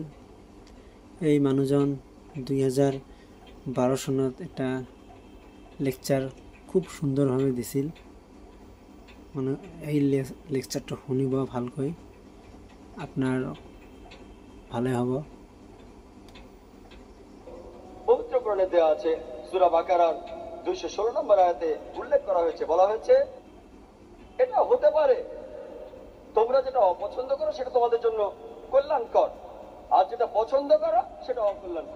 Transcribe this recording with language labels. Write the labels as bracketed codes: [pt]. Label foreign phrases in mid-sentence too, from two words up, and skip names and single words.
[as] এই মানুহজন 2012 চনত এটা লেকচাৰ খুব সুন্দৰভাৱে দিছিল। মানে এই লেকচাৰটো শুনিব ভালকৈ, আপোনাৰ ভালে হ'ব। [bn] পবিত্র কোরআনে দেওয়া আছে, সূরা বাকারার 216 নম্বর আয়াতে উল্লেখ করা হয়েছে, বলা হয়েছে এটা হতে পারে তোমরা যেটা অপছন্দ করো সেটা তোমাদের জন্য কল্যাণকর, আর যেটা পছন্দ করো সেটা অকল্যাণকর।